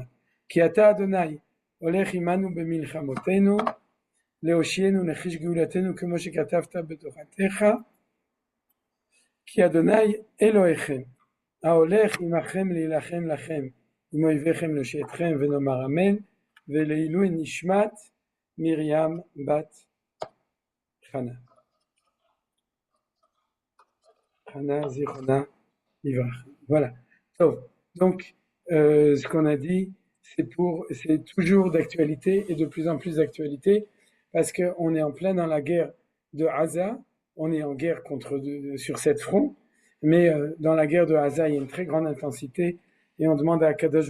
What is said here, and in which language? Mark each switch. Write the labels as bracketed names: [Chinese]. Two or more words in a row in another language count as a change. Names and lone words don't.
[Hebrew] כי אתה אדוני הולך עמנו במלחמותינו, להושיענו לחיש גאולתנו כמו שכתבת בתורתך, כי אדוני אלוהיכם ההולך עמכם להילחם לכם עם אויביכם להושיעתכם, ונאמר אמן. ולעילוי נשמת מרים בת חנה. חנה זיכרונה לברכה. [French] Voilà. Donc, ce qu'on a dit, c'est toujours d'actualité et de plus en plus d'actualité, parce qu'on est en plein dans la guerre de Gaza, on est en guerre sur 7 fronts, mais dans la guerre de Gaza, il y a une très grande intensité, et on demande à Kadosh